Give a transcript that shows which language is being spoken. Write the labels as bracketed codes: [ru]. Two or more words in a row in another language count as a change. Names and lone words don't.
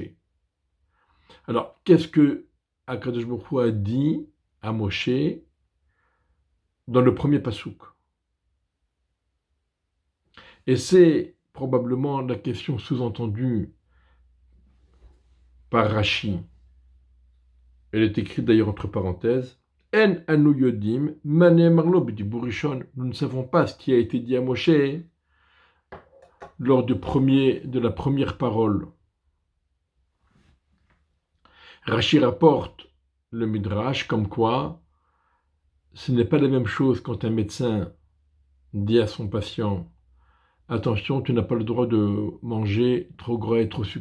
[fr] Alors, qu'est-ce que [he] הקדוש ברוך הוא [fr] a dit à Moshe dans le premier pasuk? Et c'est probablement la question sous-entendue par Rashi. Elle est écrite d'ailleurs entre parenthèses. [he] אין אנו יודעים מה נאמר לו בדיבור ראשון. [fr] Nous ne savons pas ce qui a été dit à Moshe lors de la première parole. Rashi rapporte le Midrash comme quoi ce n'est pas la même chose quand un médecin dit à son patient « Attention, tu n'as pas le droit de manger trop gras et trop sucré.